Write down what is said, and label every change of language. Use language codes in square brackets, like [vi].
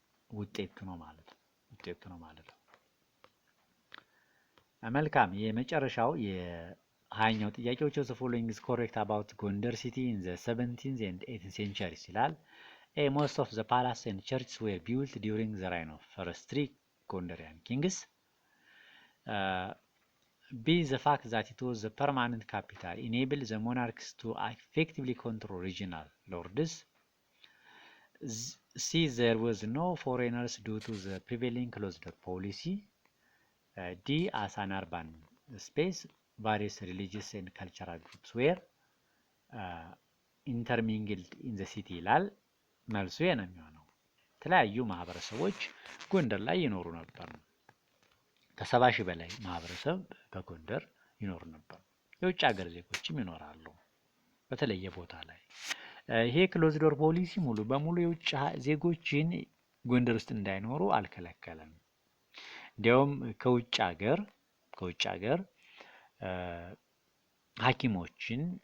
[am] ውጤቱ ነው ማለት ነው። መልካም የመጨረሻው የ20ኛው ጥያቄ [en] which of the following is correct about Gondar city in the 17th and 18th centuries [am] ይላል። [en] A. Most of the palaces and churches were built during the reign of first 3 Gondarian kings. B. The fact that it was the permanent capital enabled the monarchs to effectively control regional lords. C. There was no foreigners due to the prevailing closed-door policy. D. As an urban space, various religious and cultural groups were intermingled in the city [am] ይላል። መልሱ ነው የሚሆነው። የተለያዩ ማህበረሰቦች ጎንደር ላይ ይኖሩ ነበር። ከ70 ሺህ በላይ ማህበረሰብ በጎንደር ይኖሩ ነበር። የውጭ ሀገር ዜጎችም ይኖራሉ በተለየ ቦታ ላይ። ይሄ ክሎዝ ዶር ፖሊሲ ሙሉ በሙሉ የውጭ ዜጎችን ጎንደር ውስጥ እንዳይኖሩ አልከለከለም። እንዲያውም ከውጭ ሀገር ሐኪሞችን